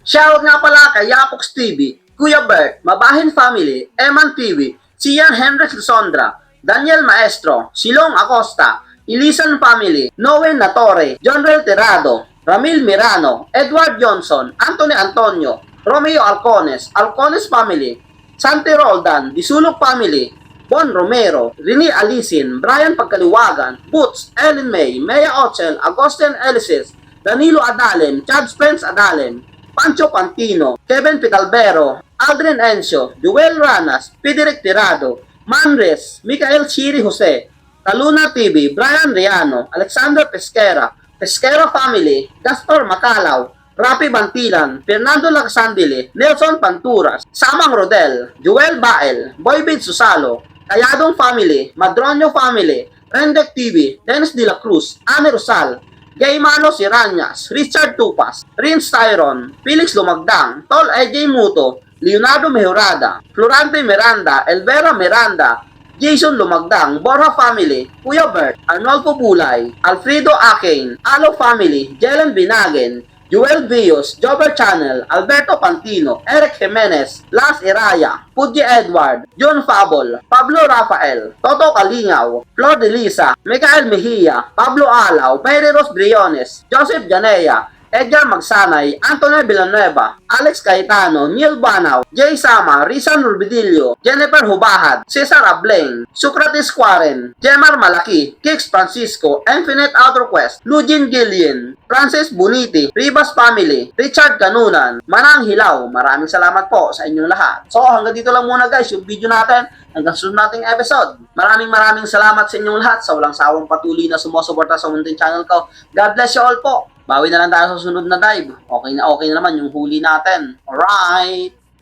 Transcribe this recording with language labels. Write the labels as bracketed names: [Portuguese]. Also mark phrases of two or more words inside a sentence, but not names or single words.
[Filipino] Shoutout nga pala kay Yapox TV, Kuya Bert, Mabahin Family, Eman TV, Sian Henry Luzondra, Daniel Maestro, Silong Acosta, Ilisan Family, Noel Natore, John Rel Tirado, Ramil Mirano, Edward Johnson, Anthony Antonio, Romeo Alcones, Alcones Family, Santi Roldan, Disulok Family, Bon Romero, Rini Alisin, Brian Pagkaliwagan, Boots, Ellen May, Mea Ochel, Agustin Elisis, Danilo Adalen, Chad Spence Adalen, Pancho Pantino, Kevin Pitalbero, Aldrin Encio, Joel Ranas, Fideric Tirado, Manres, Michael Chiri Jose, Taluna TV, Brian Riano, Alexander Pesquera, Pesquera Family, Gaspar Macalaw, Rapi Bantilan, Fernando Lacsandile, Nelson Panturas, Samang Rodel, Joel Bael, Boybid Susalo, Tayadong Family, Madronio Family, Rendek TV, Dennis De La Cruz, Anne Rosal, Gaymano Siranyas, Richard Tupas, Rince Tyron, Felix Lumagdang, Tol AJ Muto, Leonardo Mejorada, Florante Miranda, Elvera Miranda, Jason Lumagdang, Borja Family, Kuya Bert, Arnolfo Bulay, Alfredo Akin, Alo Family, Jelen Binagen, Joel Vios, Jobber Channel, Alberto Pantino, Eric Jimenez, Las Iraya, Pudje Edward, John Fabol, Pablo Rafael, Toto Kalingaw, Flor de Lisa, Michael Mejia, Pablo Alaw, Mary Ros Briones, Joseph Janea, Edgar Magsanay, Antonio Villanueva, Alex Cayetano, Neil Banaw, Jay Sama, Rizan Rubidillo, Jennifer Hubahad, Cesar Ableng, Socrates Quaren, Jemar Malaki, Kix Francisco, Infinite Outer Quest, Lugin Gillian, Francis Buniti, Ribas Family, Richard Canunan, Manang Hilaw. Maraming salamat po sa inyong lahat. So hanggang dito lang muna guys yung video natin. Hanggang sunod nating episode. Maraming salamat sa inyong lahat sa walang sawang patuloy na sumusuporta sa munting channel ko. [English] God bless you all [Filipino] po. Bawi na lang tayo sa sunod na dive. Okay na naman yung huli natin. [English] Alright!